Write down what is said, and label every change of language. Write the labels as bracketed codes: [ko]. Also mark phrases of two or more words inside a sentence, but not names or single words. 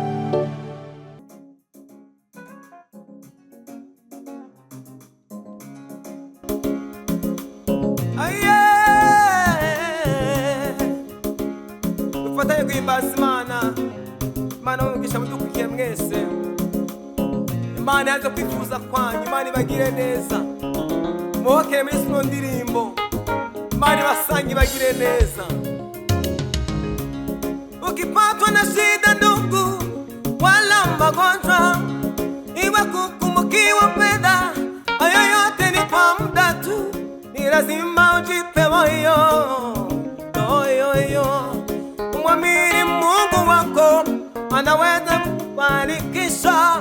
[rw] Dufatanye guhimbaza Imana. Imana umugisha mudukurikiye mwese. Imana yaje kwifuza kwanyu, Imana ibagire neza. Muhokere muri zino ndirimbo, Imana ibasange ibagire neza. [sw] Ukipatwa na shida ndugu, wala magonjwa, iwe kukumbukiwa fedha, hayo yote ni kwa muda tu, ni lazima ujipe moyo. Umwamini Mungu wako, anaweza kukufanikisha.